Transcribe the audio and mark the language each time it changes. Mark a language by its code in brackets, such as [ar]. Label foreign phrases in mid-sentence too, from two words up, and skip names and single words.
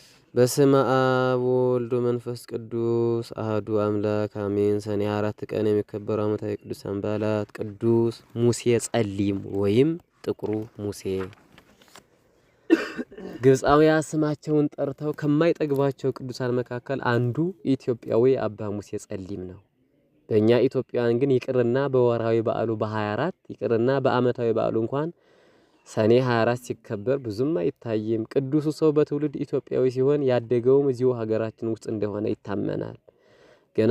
[gez] በስመ አብ ወወልድ ወመንፈስ ቅዱስ አህዱ አምላክ አሜን። [am] ሰኔ 4 ቀን የሚከበሩ ዓመታዊ ቅዱሳን በዓላት፦ ቅዱስ ሙሴ ጸሊም ወይም ጥቁሩ ሙሴ። ግብፃውያን ስማቸውን ጠርተው ከማይጠግባቸው ቅዱሳን መካከል አንዱ ኢትዮጵያዊ አባ ሙሴ ጸሊም ነው። በእኛ ኢትዮጵያውያን ግን ይቅርና በወርሃዊ በዓሉ በ24 ይቅርና በዓመታዊ በዓሉ እንኳን ሰኔ 24 ሲከበር ብዙም አይታይም። ቅዱሱ ሰው በትውልድ ኢትዮጵያዊ ሲሆን ያደገውም እዚሁ ሀገራችን ውስጥ እንደሆነ ይታመናል። ገና